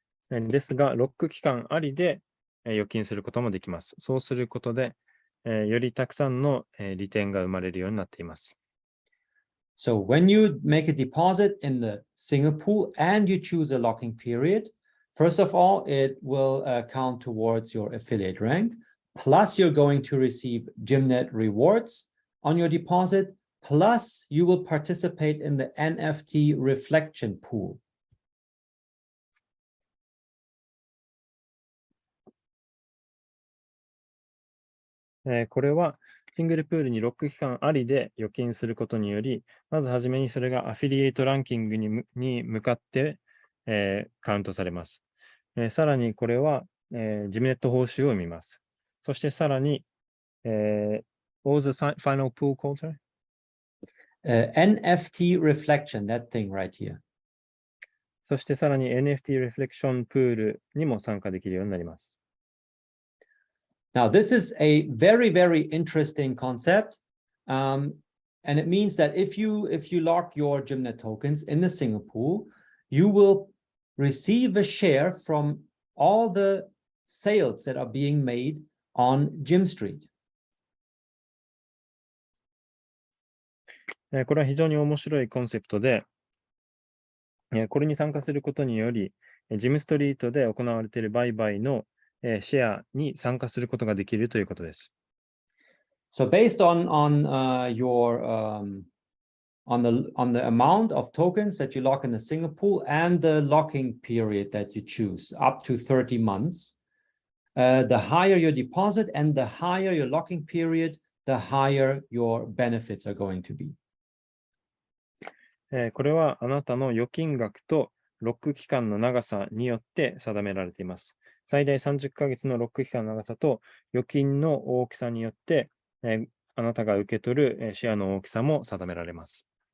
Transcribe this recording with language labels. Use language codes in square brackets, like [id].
[ja] ですが、ロック期間ありで、預金することもできます。そうすることで、よりたくさんの、利点が生まれるようになっています。 [en] So when you make a deposit in the single pool and you choose a locking period, first of all, it will count towards your affiliate rank. Plus, you're going to receive GYMNET rewards on your deposit. Plus, you will participate in the NFT reflection pool. [ja] これはシングルプールにロック期間ありで預金することにより、まずはじめにそれがアフィリエイトランキングに向かって、カウントされます。さらにこれは、GYMNET報酬を見ます。そしてさらに、 [en] what was the final pool called, sir? NFT reflection, that thing right here. [ja] そしてさらに NFT リフレクションプールにも参加できるようになります。 [en] Now, this is a very, very interesting concept. And it means that if you lock your GYMNET tokens in the single pool, you will receive a share from all the sales that are being made on Gym Street. [ja] これは非常に面白いコンセプトで、これに参加することにより、ジムストリートで行われている売買のシェアに参加することができるということです。 [en] So based on your on the amount of tokens that you lock in a single pool and the locking period that you choose, up to 30 months, the higher your deposit and the higher your locking period, the higher your benefits are going to be. [ja] これはあなたの預金額とロック期間の長さによって定められています。最大30ヶ月のロック期間の長さと預金の大きさによって、あなたが受け取るシェアの大きさも定められます。